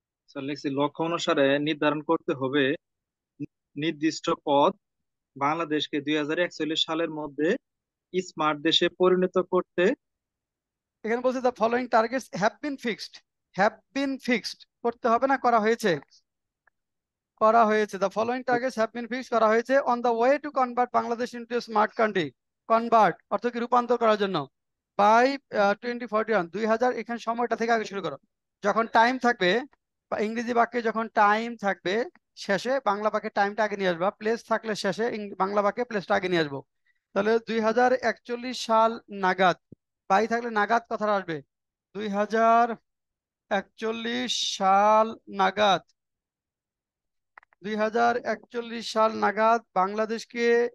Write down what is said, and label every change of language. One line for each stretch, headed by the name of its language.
Bangla: Sir লিখছি লক্ষ্য অনুসারে নির্ধারণ করতে হবে নির্দিষ্ট পথ বাংলাদেশকে 2041 সালের মধ্যে স্মার্ট দেশে পরিণত করতে। এখানে বলছে
English: the following targets have been fixed
Bangla: করতে হবে না করা হয়েছে
English: the following targets have been fixed
Bangla: করা হয়েছে
English: on the way to convert Bangladesh into a smart country।
Bangla: Convert অর্থ কি রূপান্তর করার জন্য বাই 2041 2000 এখানে সময়টা থেকে আগে শুরু করো। যখন টাইম থাকবে বা ইংরেজি বাক্যে যখন টাইম থাকবে শেষে বাংলা বাক্যে টাইমটা আগে নিয়ে আসবা, প্লেস থাকলে শেষে বাংলা বাক্যে প্লেসটা আগে নিয়ে আসবো। তাহলে 2041 সাল নাগাদ, বাই থাকলে নাগাদ কথাটা আসবে 2041 সাল নাগাদ 2041 সাল নাগাদ বাংলাদেশকে